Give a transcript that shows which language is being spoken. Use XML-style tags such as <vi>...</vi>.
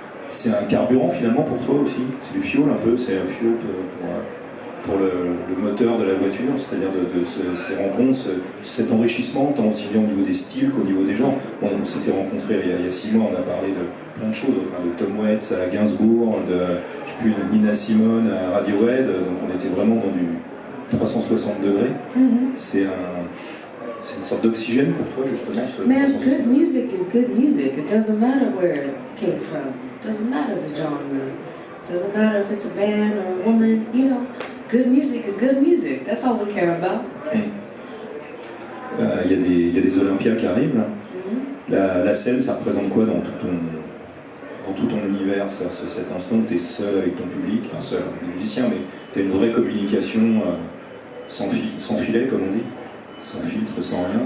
<fr>C'est un carburant finalement pour toi aussi. C'est du fuel un peu, c'est un fuel pour le moteur de la voiture, c'est-à-dire de ces rencontres, cet enrichissement, tant aussi bien au niveau des styles qu'au niveau des gens. On s'était rencontrés il y a 6 mois, on a parlé de plein de choses, enfin, de Tom Waits à Gainsbourg, de Nina Simone à Radiohead, donc on était vraiment dans du 360 degrés. Mm-hmm. C'est une sorte d'oxygène pour toi justement.</fr> <en>Man, good music is good music. It doesn't matter where it came from. It doesn't matter the genre. It doesn't matter if it's a band or a woman, you know. Good music is good music. That's all we care about.</en> <fr>Il y a des Olympias qui arrivent là. Mm-hmm. La scène, ça représente quoi dans tout ton univers? Cet instant où tu es seul avec ton public, enfin seul avec les musiciens, mais tu as une vraie communication sans filet, comme on dit, sans filtre, sans rien.</fr>